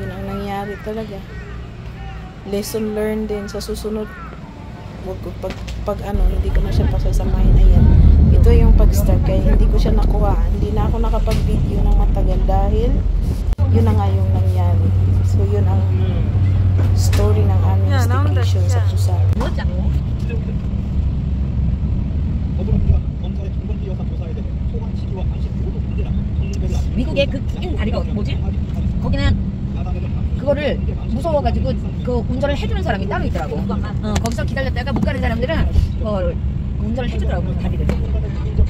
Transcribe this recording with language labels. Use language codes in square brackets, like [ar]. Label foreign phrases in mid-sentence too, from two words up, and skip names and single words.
[tl] Yun ang nangyari talaga. [en] Lesson learned [tl] din sa susunod. Wag ko pag ano, hindi ko na siya pasasamahin. Ayan. Ito yung pag-start kaya hindi ko siya nakuha. Hindi na ako nakapag-video ng matagal dahil yun na nga yung nangyari. So yun ang story ng aming staycation sa Busan. [ko] 미국의 그 긴 다리가 뭐지? 거기는 그거를 무서워가지고 그 운전을 해주는 사람이 따로 있더라고. 거기서 기다렸다가 못 가는 사람들은 운전을 해주더라고 다리를.